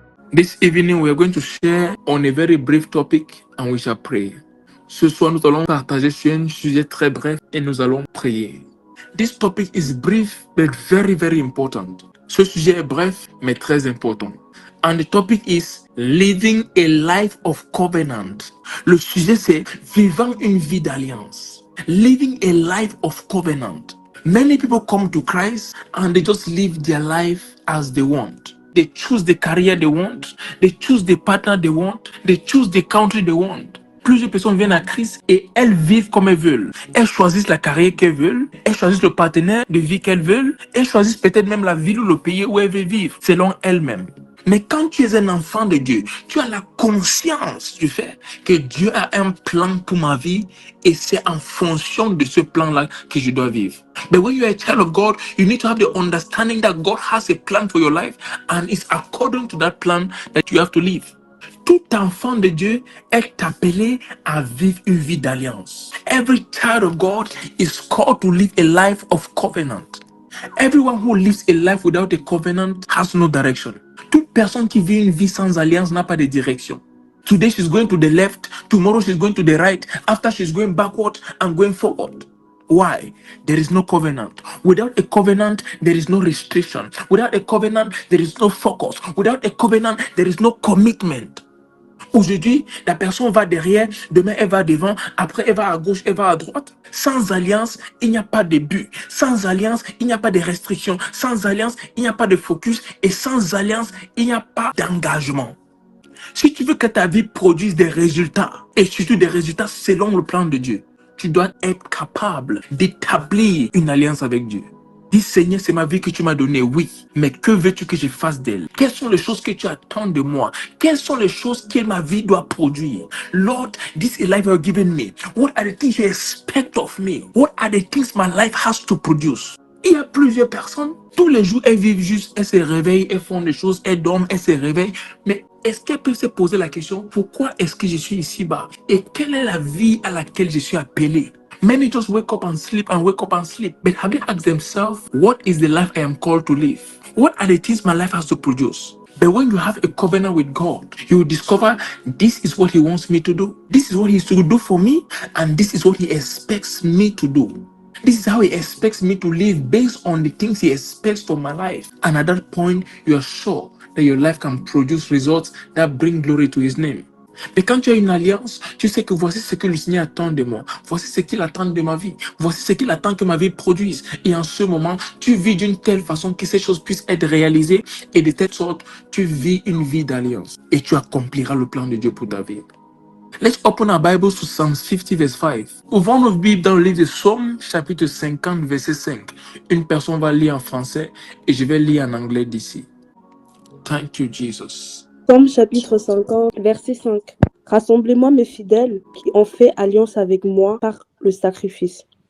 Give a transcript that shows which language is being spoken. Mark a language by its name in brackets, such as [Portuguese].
[English] This evening, we are going to share on a very brief topic and we shall pray. [French] Ce soir, nous allons partager sur un sujet très bref et nous allons prier. [English] This topic is brief but very, very important. [French] Ce sujet est bref mais très important. [English] And the topic is living a life of covenant. [French] Le sujet c'est vivant une vie d'alliance. [English] Living a life of covenant. Many people come to Christ and they just live their life as they want. They choose the career they want. They choose the partner they want. They choose the country they want. [French] Plusieurs personnes viennent à Christ et elles vivent comme elles veulent. Elles choisissent la carrière qu'elles veulent. Elles choisissent le partenaire de vie qu'elles veulent. Elles choisissent peut-être même la ville ou le pays où elles veulent vivre, selon elles-mêmes. Mais quand tu es un enfant de Dieu, tu as la conscience du fait que Dieu a un plan pour ma vie et c'est en fonction de ce plan-là que je dois vivre. [English] But when you are a child of God, you need to have the understanding that God has a plan for your life and it's according to that plan that you have to live. [French] Tout enfant de Dieu est appelé à vivre une vie d'alliance. [English] Every child of God is called to live a life of covenant. Everyone who lives a life without a covenant has no direction. [French] Toute personne qui vit une vie sans alliance n'a pas de direction. [English] Today she's going to the left, tomorrow she's going to the right, after she's going backward and going forward. Why? There is no covenant. Without a covenant, there is no restriction. Without a covenant, there is no focus. Without a covenant, there is no commitment. [French] Aujourd'hui, la personne va derrière, demain elle va devant, après elle va à gauche, elle va à droite. Sans alliance, il n'y a pas de but. Sans alliance, il n'y a pas de restriction. Sans alliance, il n'y a pas de focus. Et sans alliance, il n'y a pas d'engagement. Si tu veux que ta vie produise des résultats, et surtout des résultats selon le plan de Dieu, tu dois être capable d'établir une alliance avec Dieu. Dis Seigneur, c'est ma vie que tu m'as donnée, oui, mais que veux-tu que je fasse d'elle? Quelles sont les choses que tu attends de moi? Quelles sont les choses que ma vie doit produire? [English] Lord, this is life you have given me. What are the things you expect of me? What are the things my life has to produce? [French] Il y a plusieurs personnes, tous les jours, elles vivent juste, elles se réveillent, elles font des choses, elles dorment, elles se réveillent, mais est-ce qu'elles peuvent se poser la question, pourquoi est-ce que je suis ici-bas? Et quelle est la vie à laquelle je suis appelé? [English] Many just wake up and sleep and wake up and sleep. But have they asked themselves, what is the life I am called to live? What are the things my life has to produce? But when you have a covenant with God, you will discover this is what He wants me to do. This is what He is to do for me. And this is what He expects me to do. This is how He expects me to live based on the things He expects for my life. And at that point, you are sure that your life can produce results that bring glory to His name. [French] Mais quand tu as une alliance, tu sais que voici ce que le Seigneur attend de moi. Voici ce qu'il attend de ma vie. Voici ce qu'il attend que ma vie produise. Et en ce moment, tu vis d'une telle façon que ces choses puissent être réalisées. Et de telle sorte, tu vis une vie d'alliance. Et tu accompliras le plan de Dieu pour ta vie. [English] Let's open our Bibles to Psalm 50 verse 5. [French] Ouvrons nos Bibles dans le livre de Psaume, chapitre 50, verset 5. Une personne va lire en français et je vais lire en anglais d'ici. [English] Thank you, Jesus. [French] Psaume chapitre 50, verset 5. Rassemblez-moi mes fidèles qui ont fait alliance avec moi par le sacrifice.